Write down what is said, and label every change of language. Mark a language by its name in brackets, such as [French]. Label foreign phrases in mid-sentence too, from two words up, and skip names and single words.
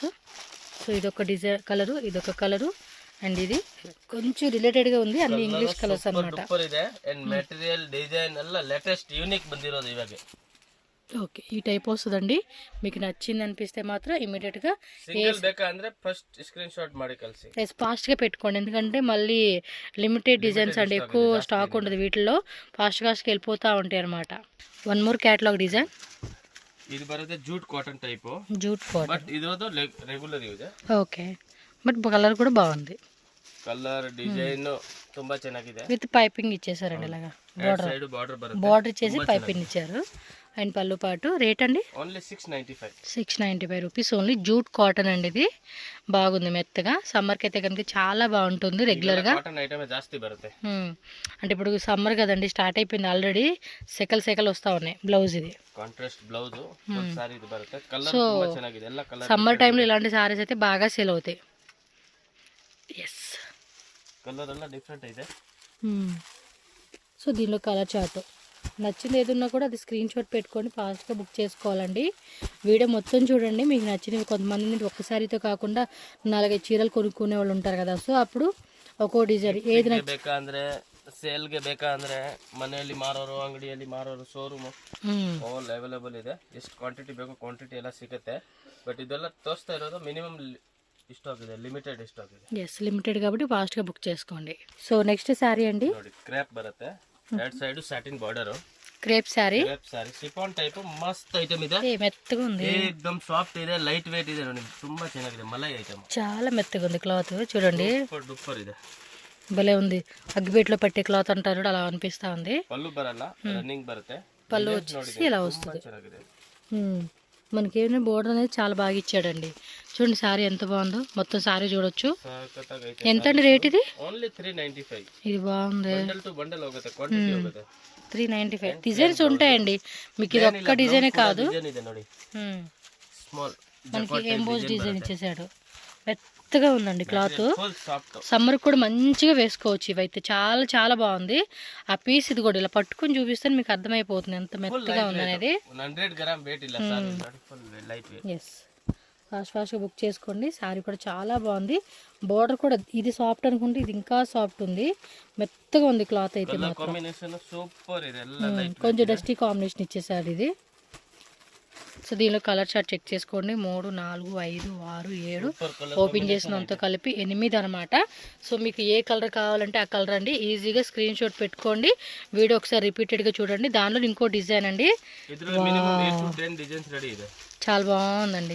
[Telugu] సో ఇదొక [English] design colour, [Telugu] ఇదొక కలరు, అండ్ ఇది కొంచెం రిలేటెడ్గా ఉంది. అన్ని [English] English colours [Telugu] అనమాట. [Kannada] సూపర్ ಇದೆ [English] and material design [Kannada] ಎಲ್ಲ [English] latest unique [Kannada] ಬಂದಿರೋದು ఇవాగ. [Telugu] ఓకే, ఈ టైప్ వస్తుందండి. మీకు నచ్చింది అనిపిస్తే మాత్రం ఇమీడియట్గా [Kannada] సింగిల్ ಬೇಕಾ ಅಂದ್ರೆ [English] first screen shot [Kannada] ಮಾಡಿ కಳಿಸಿ. [Telugu] ఫాస్ట్గా పెట్టుకోండి, ఎందుకంటే మళ్ళీ [English] limited designs [Telugu] అండి, ఎక్కువ స్టాక్ ఉండదు వీటిల్లో. ఫాస్ట్గా వెళ్ళిపోతూ ఉంటాయి అనమాట. [English] one more catalogue design. [Telugu] ఇది బರುತ್ತೆ [English] jute cotton type. jute cotton, [Telugu] బట్ ఇదోದು [English] regular use. [Telugu] ఓకే, బట్ కలర్ కూడా బాగుంది. [English] colour design [Kannada] ತುಂಬಾ ಚೆನ್ನಾಗಿದೆ. [English] with piping [Telugu] ఇచ్చేసారండి ఇలాగా. [English] side border [Kannada] బರುತ್ತೆ, [Telugu] బార్డర్ ఇచ్చేసి పైపింగ్ ఇచ్చారు. అండ్ పళ్ళు పాటు. రేట్ అండి ఓన్లీ 695. 695 [English] rupees only. jute cotton [Telugu] అండి, ఇది బాగుంది మెత్తగా. సమ్మర్కి అయితే కనుక చాలా బాగుంటుంది రెగ్యులర్గా. [English] cotton item [Kannada] జాస్తి బರುತ್ತೆ. [Telugu] అంటే ఇప్పుడు సమ్మర్ కదండి, స్టార్ట్ అయిపోయింది ఆల్రెడీ. సెకల్ వస్తా ఉన్నాయి. బ్లౌజ్ ఇది [English] contrast blouse, [Kannada] సారీ ఇది బರುತ್ತೆ. కలర్ ತುಂಬಾ ಚೆನ್ನಾಗಿದೆ, ಎಲ್ಲ కలర్. [Telugu] సమ్మర్ టైంలో ఇలాంటి సారీస్ అయితే బాగా సేల్ అవుతాయి. ఎస్, [Kannada] కలర్ ಎಲ್ಲ డిఫరెంట్ ಇದೆ. [Telugu] సో దీనిలో [English] colour chart [Telugu] నచ్చింది ఏదున్నా కూడా అది [English] screen shot [Telugu] పెట్టుకొని ఫాస్ట్గా బుక్ చేసుకోవాలండి. వీడియో మొత్తం చూడండి, మీకు నచ్చినవి. కొంతమంది ఒక్కసారితో కాకుండా 4-5 చీరలు కొనుక్కునే వాళ్ళు ఉంటారు కదా, సో అప్పుడు ఒక్కో డిజైన్ ఏది [Kannada] ಬೇಕಾ ಅಂದ್ರೆ ಸೇಲ್ಗೆ ಬೇಕಾ ಅಂದ್ರೆ ಮನೆಯಲ್ಲಿ ಮಾರೋರು ಅಂಗಡಿಯಲ್ಲಿ ಮಾರೋರು ಶೋರೂಮ್ [English] all available [Kannada] ಇದೆ. ಎಷ್ಟು ಕ್ವಾಂಟಿಟಿ ಬೇಕು ಕ್ವಾಂಟಿಟಿ ಎಲ್ಲ ಸಿಗುತ್ತೆ. ಬಟ್ ಇದೆಲ್ಲ ತೋರಿಸ್ತಾ ಇರೋದು [English] minimum stock [Kannada] ಇದೆ, [English] limited stock [Kannada] ಇದೆ. [Telugu] ఎస్ లిమిటెడ్ కాబట్టి ఫాస్ట్గా బుక్ చేసుకోండి. సో నెక్స్ట్ శారీ అండి, [Kannada] ನೋಡಿ ಕ್ರೇಪ್ ಬರುತ್ತೆ, ಎರಡು ಸೈಡ್ [English] satin border, [Telugu] క్రేప్ శారీ. [Kannada] ಕ್ರೇಪ್ ಸಾರಿ [English] chiffon type [Kannada] ಮಸ್ತ್ ಐಟಮ್ ಇದೆ. [Telugu] మెత్తగా ఉంది, [Kannada] ಏಕದಮ್ ಸಾಫ್ಟ್ ಇದೆ, [English] light weight [Kannada] ಇದೆ ನೋಡಿ, ತುಂಬಾ ಚೆನ್ನಾಗಿದೆ. ಮಲೈ ಐಟಮ್ [Telugu] చాలా మెత్తగా ఉంది క్లాత్. చూడండి [Kannada] ಡೂಪರ್ ಇದೆ, [Telugu] భలే ఉంది. అగ్గిపెట్లో పెట్టే క్లాత్ అంటారు అలా అనిపిస్తా ఉంది. [Kannada] పళ్ళు బరಲ್ಲ, రన్నింగ్ బರುತ್ತೆ. [Telugu] పళ్ళు వచ్చేసి ఇలా వస్తుంది. [Kannada] ಚೆನ್ನಾಗಿದೆ. [Telugu] మనకి ఏమైనా బోర్డర్ అనేది చాలా బాగా ఇచ్చాడండి. చూడండి శారీ ఎంత బాగుందో, మొత్తం శారీ చూడొచ్చు. ఎంత అండి రేట్ ఇది? ఓన్లీ 395. ఇది బాగుంది, [English] bundle to bundle [Kannada] ಹೋಗುತ್ತೆ, క్వాంటిటీ ಹೋಗುತ್ತೆ. [Telugu] 395. డిజైన్స్ ఉంటాయండి మీకు, ఇది ఒక్క డిజైనే కాదు. [Kannada] డిజైన్ ಇದೆ ನೋಡಿ, [Telugu] స్మాల్ మనకి ఎంబోస్ డిజైన్ ఇచ్చేసాడు. మెత్తగా ఉందండి క్లాత్, [English] full soft. [Telugu] సమ్మర్ కూడా మంచిగా వేసుకోవచ్చు. ఇవైతే చాలా చాలా బాగుంది. ఆ పీస్ ఇది కూడా ఇలా పట్టుకొని చూపిస్తే మీకు అర్థమైపోతుంది ఎంత మెత్తగా ఉంది అనేది. 100 [English] gram weight [Telugu] ಇಲ್ಲ సార్, [English] full light weight. [Telugu] ఎస్, ఫాస్ట్గా బుక్ చేసుకోండి. శారీ కూడా చాలా బాగుంది. బోర్డర్ కూడా ఇది సాఫ్ట్ అనుకుంటే ఇది ఇంకా సాఫ్ట్ ఉంది, మెత్తగా ఉంది క్లాత్ అయితే మాత్రం. [English] combination super [Kannada] ಇದೆ, ಎಲ್ಲ లైట్. [Telugu] కొంచెం [English] dusty combination [Telugu] ఇచ్చేసారు ఇది. సో దీనిలో [English] colour chart [Telugu] చెక్ చేసుకోండి. 3, 4, 5, 6, 7 ఓపెన్ చేసినంత కలిపి 8 అనమాట. సో మీకు ఏ కలర్ కావాలంటే ఆ కలర్ అండి. ఈజీగా [English] screen shot [Telugu] పెట్టుకోండి. వీడియో ఒకసారి రిపీటెడ్గా చూడండి. దానిలో ఇంకో డిజైన్ అండి, చాలా బాగుందండి.